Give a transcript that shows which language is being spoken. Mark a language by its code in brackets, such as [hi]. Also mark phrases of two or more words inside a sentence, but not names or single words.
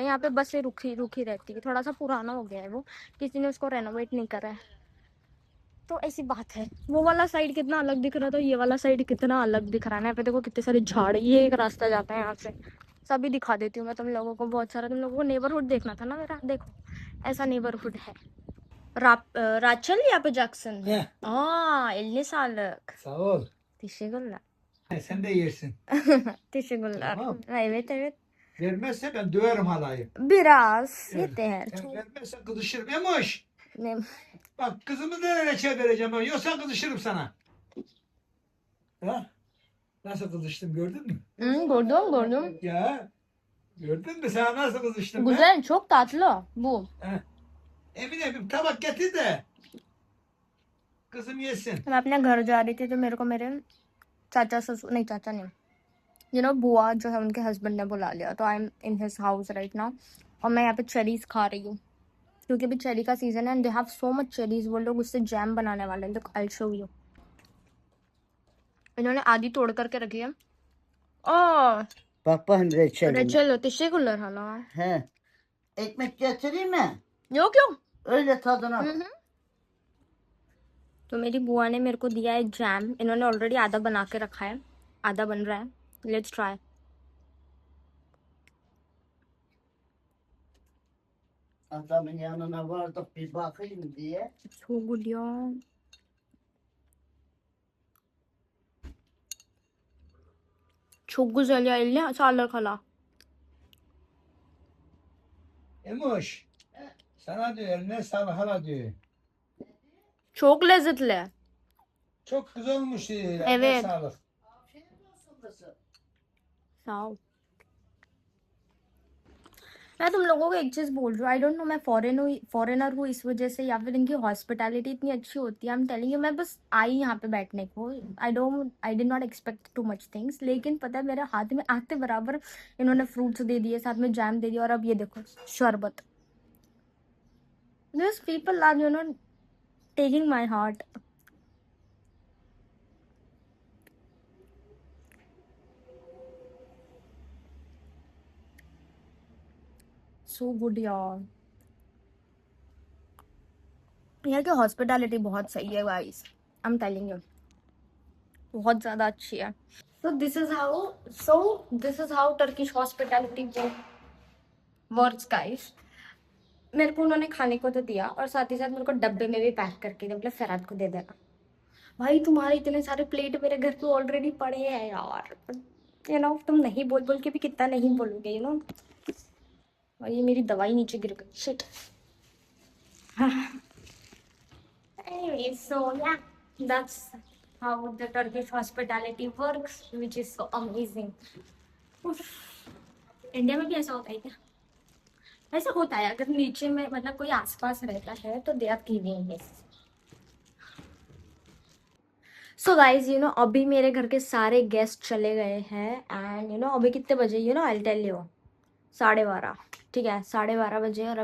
[hi] यहाँ पे बसें रुकी रुकी रहती है। थोड़ा सा पुराना हो गया है वो, किसी ने उसको रेनोवेट नहीं करा है, तो ऐसी बात है। वो वाला साइड कितना अलग दिख रहा था, ये वाला साइड कितना अलग दिख रहा है ना। यहाँ पे देखो कितने सारे झाड़, ये एक रास्ता जाता है यहाँ से। सभी दिखा देती हूँ मैं तुम लोगों को, बहुत सारा। तुम लोगों को नेबरहुड देखना था ना मेरा, देखो ऐसा नेबरहुड है। [tr] Rachel yapacaksın. Ne? Eline sağlık. Sağ ol. Teşekkürler. Sen de yersin. Teşekkürler. Tamam. Evet, evet. Vermezse ben döverim halayı. Biraz Evet. yeter. Yani vermezse kızışırım Emoş. Ne? Bak kızımı da reçel vereceğim ben. Yoksa kızışırım sana. Ha? Nasıl kızıştım gördün mü? Gördüm. Ya. Gördün mü sana nasıl kızıştım ben? Güzel, çok tatlı bu. Ha. Emine bir tabak getir de kızım yesin. [hi] मैं अपने घर जा रही थी तो मेरे को मेरे चाचा ससुर नहीं चाचा नहीं बुआ जो है उनके हस्बैंड ने बुला लिया तो [en] I am in his house right now [hi] और मैं यहाँ पे चेरीज खा रही हूँ क्योंकि अभी चेरी का सीजन है [en] and they have so much cherries [hi] वो लोग उससे जैम बनाने वाले हैं तो [en] I show you [hi] इन्होंने आधी तोड़ करके रखी है ओ [tr] Bakın reçelim. reçel teşekkürler hala He. Ekmek getireyim mi? yok yok Öyle tadına bak. [hi] तो मेरी बुआ ने मेरे को दिया है जैम इन्होंने ऑलरेडी आधा बना के रखा है आधा बन रहा है [en] let's try [tr] Adamın yanına vardık bir bakayım diye. [en] so good [tr] ya çok güzel ya eline sağlık hala Emoş. Sana diyor eline sağlık hala diyor. çok lezzetli Çok güzel olmuş diyor. Eline Evet. sağlık. Afiyet olsun kızım. sağ ol [hi] मैं तुम लोगों को एक चीज बोल रही हूँ [en] I don't know [hi] मैं फॉरेनर हूँ इस वजह से या फिर इनकी हॉस्पिटैलिटी इतनी अच्छी होती है [en] I am telling you [hi] मैं बस आई यहाँ पे बैठने को [en] I did not expect too much things [hi] लेकिन पता है मेरे हाथ में आते बराबर इन्होंने फ्रूट्स दे दिए साथ में जैम दे दिया और अब ये देखो शरबत [en] this people are taking my heart so good [hi] यार यहाँ की हॉस्पिटैलिटी बहुत सही है [en] guys I am telling you [hi] बहुत ज़्यादा अच्छी है [en] so this is how Turkish hospitality works guys [hi] मेरे को उन्होंने खाने को तो दिया और साथ ही साथ मेरे को डब्बे में भी पैक करके दिया मतलब फराद को दे देना भाई तुम्हारे इतने सारे प्लेट मेरे घर पे ऑलरेडी पड़े हैं यार तुम नहीं बोल बोल के भी कितना नहीं बोलोगे और ये मेरी दवाई नीचे गिर गई शिट [en] anyway so yeah that's how the Turkish hospitality works which is so amazing [hi] इंडिया में भी ऐसा होता है क्या ऐसा होता है अगर नीचे में मतलब कोई आसपास रहता है तो [en] they are giving this so guys [hi] अभी मेरे घर के सारे गेस्ट चले गए हैं एंड अभी कितने बजे [en] I tell you [hi] 12:30 ठीक है 12:30 बजे और